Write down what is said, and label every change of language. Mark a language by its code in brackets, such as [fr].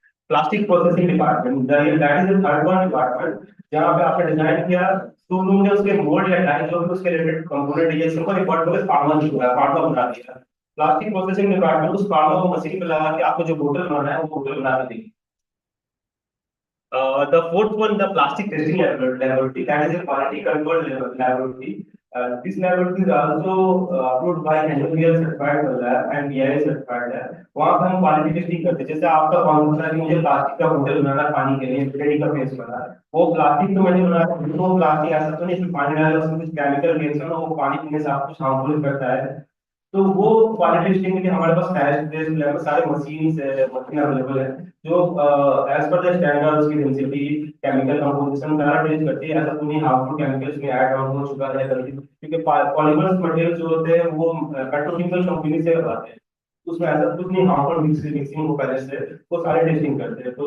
[hi] Plastic processing department, [en] that is the third one department, [hi] जहां पे आपने डिजाइन किया टूल रूम ने उसके मोल्ड या डाई जो भी उसके रिलेटेड कंपोनेंट ये सिंपल इंपोर्ट करके फार्मा बना दिया। प्लास्टिक प्रोसेसिंग डिपार्टमेंट उस फार्मा को मशीन पे लगा के आपको जो बोतल बनाना है वो बोतल बना के देगी। [en] The fourth one, the plastic testing laboratory, that is a quality control laboratory. This laboratory is also approved by NABL certified lab and BIS certified lab. [hi] वहाँ पे हम क्वालिटी टेस्टिंग करते हैं। जैसे आपका कॉन्सेप्ट है कि मुझे प्लास्टिक का बोतल बनाना है पानी के लिए, टेडी का फेस बनाना है, वो प्लास्टिक तो मैंने बनाया, वो प्लास्टिक ऐसा तो नहीं इसमें पानी डाला उसमें कुछ केमिकल रिएक्शन हो, वो पानी पीने से आपको हार्मफुल करता है। तो वो क्वालिटी टेस्टिंग के लिए हमारे पास टेस्ट लैब सारे मशीन अवेलेबल है, जो [en] as per the standards [hi] की डेंसिटी, केमिकल कंपोजिशन सारा टेस्ट करती है। ऐसा तो नहीं हार्मफुल केमिकल्स में ऐड ऑन हो चुका है गलती, क्योंकि पॉलीमर्स मटेरियल जो होते हैं वो पेट्रोकेमिकल कंपनी से आते हैं, उसमें ऐसा कुछ नहीं हार्मफुल मिक्सिंग को पहले से वो सारे टेस्टिंग करते हैं।